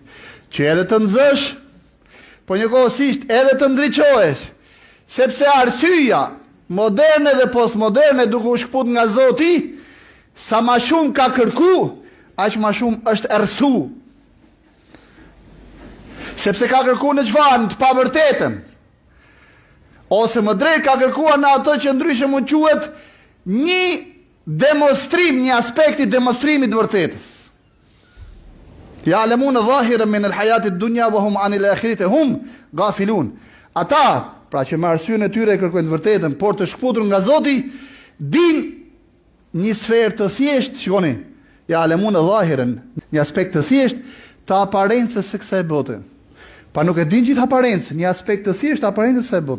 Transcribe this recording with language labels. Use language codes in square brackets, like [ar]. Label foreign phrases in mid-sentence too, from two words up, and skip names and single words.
[sq] Që edhe të nxësh, po njëkohësisht edhe të ndriçohesh, sepse arsyeja moderne dhe postmoderne duke u shkput nga Zoti, sa ma shumë ka kërku, aq ma shumë është errësu. Sepse ka kërku në çfarë? Në të pavërtetën. Ose më drejt ka kërkuar në ato që ndryshe mund quhet një demonstrim, një aspekt i demonstrimit të vërtetës. [ar] يعلمون ظاهرا من الحياة الدنيا وهم عن الآخرة هم غافلون. [sq] Ata, pra që me arsyeën e tyre e kërkojnë të vërtetën, por të shkputur nga Zoti, din një sferë të thjeshtë, shikoni, [ar] يعلمون ظاهرا, [sq] një aspekt të thjeshtë të aparencës së kësaj bote. Pa nuk e din gjithë aparencën, një aspekt të thjeshtë të aparencës së kësaj bote.